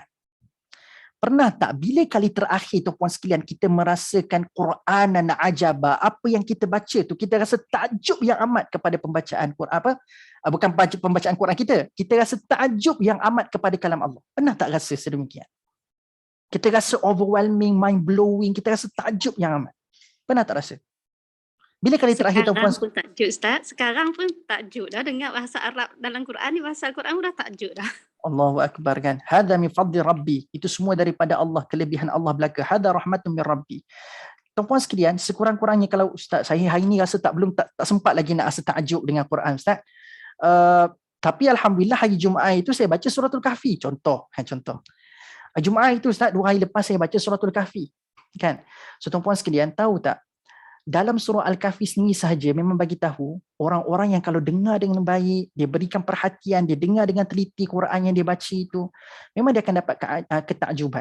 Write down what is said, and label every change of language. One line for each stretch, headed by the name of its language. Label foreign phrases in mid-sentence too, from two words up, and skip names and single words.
Malay: Pernah tak bila kali terakhir tuan-puan sekalian kita merasakan
Arabic: قرآنا عجبا,
Malay: apa yang kita baca tu kita rasa takjub yang amat kepada pembacaan Quran, bukan pembacaan Quran kita rasa takjub yang amat kepada kalam Allah. Pernah tak rasa sedemikian? Kita rasa
English: overwhelming, mind blowing,
Malay: kita rasa takjub yang amat. Pernah tak rasa? Bila kali terakhir tuan-puan Sekarang pun takjub Ustaz. Sekarang pun takjub dah dengar bahasa Arab dalam Quran ni, bahasa Al-Quran dah takjub dah.
Arabic: الله أكبر kan. هذا من فضل ربي.
Malay: Itu semua daripada Allah, kelebihan Allah belaka.
Arabic: هذا رحمة من ربي.
Malay: Tuan-puan sekalian, sekurang-kurangnya kalau Ustaz, saya hari ni rasa tak sempat lagi nak rasa takjub dengan Quran Ustaz. Tapi Alhamdulillah hari Jumaat itu saya baca Suratul Kahfi. Contoh. Jumaat itu Ustaz, 2 hari lepas saya baca Suratul Kahfi. Kan? So tuan-puan sekalian, tahu tak? Dalam surah Al-Kahfi sendiri sahaja memang bagi tahu orang-orang yang kalau dengar dengan baik, dia berikan perhatian, dia dengar dengan teliti Quran yang dia baca itu, memang dia akan dapat ketakjuban.